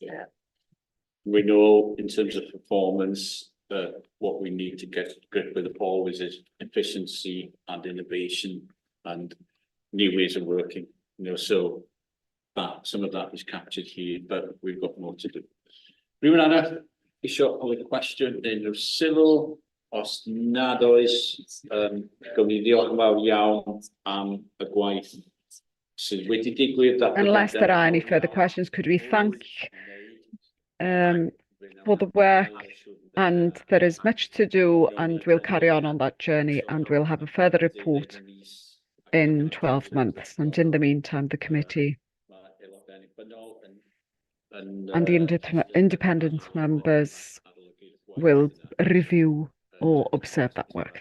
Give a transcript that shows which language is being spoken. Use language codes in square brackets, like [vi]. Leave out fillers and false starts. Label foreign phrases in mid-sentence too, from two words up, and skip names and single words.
[en] We know in terms of performance, what we need to get grip with always is efficiency and innovation and new ways of working. So that some of that is captured here, but we've got more to do. [cy] Rhywun arall isio ofyn cwestiwn neu sylw, os nad oes, gawn ni ddiolch yn fawr iawn am y gwaith sydd wedi digwydd. [en] Unless there are any further questions, could we thank for the work, and there is much to do, and we'll carry on that journey, and we'll have a further report in 12 months. And in the meantime, the committee and the independent members will review or observe that work.